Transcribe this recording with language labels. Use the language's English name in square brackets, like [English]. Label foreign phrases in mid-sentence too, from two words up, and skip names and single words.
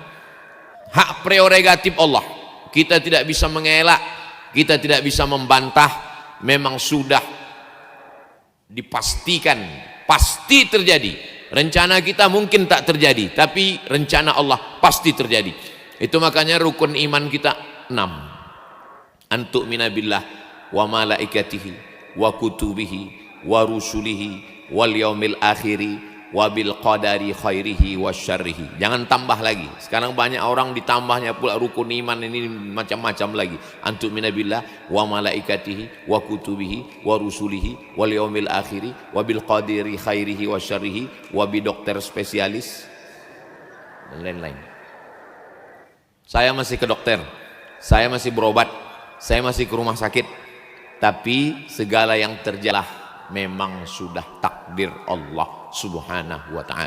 [Indonesian] Hak prerogatif Allah, kita tidak bisa mengelak, kita tidak bisa membantah, memang sudah dipastikan pasti terjadi. Rencana kita mungkin tak terjadi, tapi rencana Allah pasti terjadi. Itu makanya rukun iman kita 6. [Arabic] أن تؤمن بالله وملائكته وكتبه ورسله واليوم الآخر وبالقدر خيره وشره. [Indonesian] Jangan tambah lagi. Sekarang banyak orang ditambahnya pula rukun iman ini macam-macam lagi. [Arabic] أنتم من بالله وملائكته وكتبه ورسله واليوم الآخر وبالقدر خيره وشره وب [Indonesian] dokter spesialis dan lain-lain. Saya masih ke dokter, saya masih berobat, saya masih ke rumah sakit, tapi segala yang terjadi memang sudah takdir Allah [Arabic] سبحانه وتعالى.